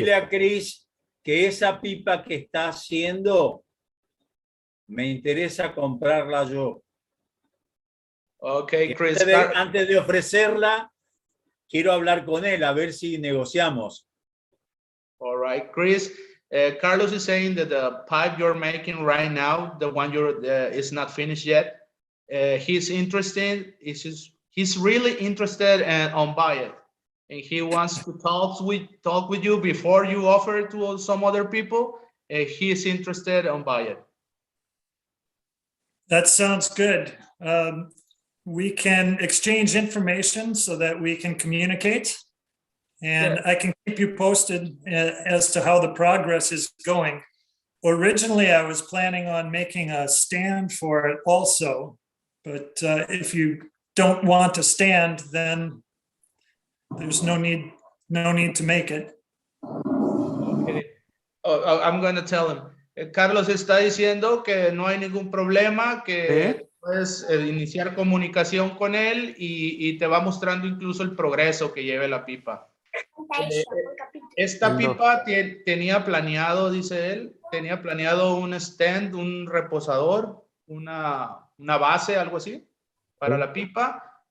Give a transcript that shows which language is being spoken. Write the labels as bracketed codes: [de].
[es] Dile a Kris que esa pipa que está haciendo me interesa comprarla yo. Ok, Kris. Antes de ofrecerla, quiero hablar con él a ver si negociamos. [en] All right, Kris. Carlos is saying that the pipe you're making right now, the one is not finished yet. He's interested. He's really interested on buy it, and he wants to talk with you before you offer it to some other people. He's interested on buy it. That sounds good. We can exchange information so that we can communicate. And Yeah. I can keep you posted as to how the progress is going. Originally, I was planning on making a stand for it also. But if you don't want a stand, then there's no need to make it. Okay. I'm going to tell him. [es] Carlos está diciendo que no hay ningún problema, que puedes iniciar comunicación con él y te va mostrando incluso el progreso que lleve la pipa. Esta pipa tenía planeado, dice él, tenía planeado un stand, un reposador, una base, algo así, para la pipa.